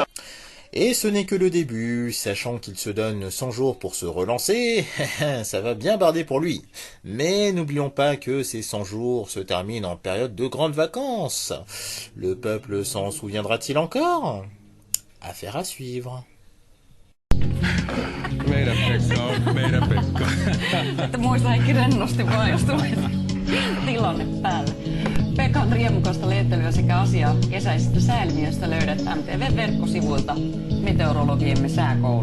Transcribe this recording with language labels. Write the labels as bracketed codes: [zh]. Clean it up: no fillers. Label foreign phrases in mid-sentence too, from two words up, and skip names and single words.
[fr] Et ce n'est que le début, sachant qu'il se donne 100 jours pour se relancer, ça va bien barder pour lui. Mais n'oublions pas que ces 100 jours se terminent en période de grandes vacances. Le peuple s'en souviendra-t-il encore? Affaire à suivre. [fi] Meidän Pekka. Että muista kaikki rennosti vaan, jos tulee tilanne päälle. Pekan riemukasta leittelyä sekä asiaa kesäisistä sääilmiöistä löydät MTV-verkkosivuilta meteorologiemme sääkoulusta.